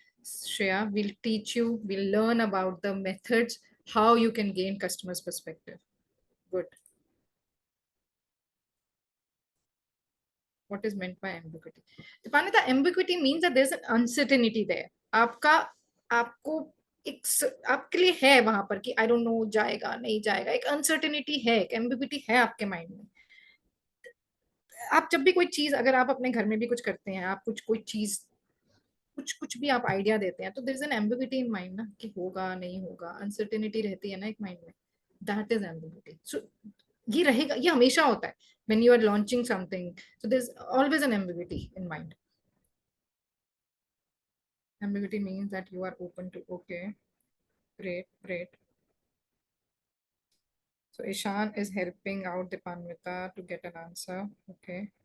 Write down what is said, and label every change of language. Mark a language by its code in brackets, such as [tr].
[en] Shreya, we'll teach you, we'll learn about the methods, how you can gain customers' perspective. Good. What is meant by ambiguity? Dipanita, ambiguity means that there's an uncertainty there. [hi] आपका आपको एक आपके लिए है वहां पर कि I don't know जाएगा नहीं जाएगा, एक अनसर्टेनिटी है, एक एम्बिग्युइटी है आपके माइंड में. आप जब भी कोई चीज, अगर आप अपने घर में भी कुछ करते हैं, आप कुछ कोई चीज कुछ कुछ भी आप आइडिया देते हैं, तो [en] there is an ambiguity in mind [hi] ना, कि होगा नहीं होगा, अनसर्टेनिटी रहती है ना एक माइंड में. [en] That is ambiguity. [hi] सो ये रहेगा, ये हमेशा होता है [en] when you are launching something. So there's always an ambiguity in mind. Ambiguity means that you are open to. Okay, great. So Ishan is helping out Dipanvita to get an answer. Okay.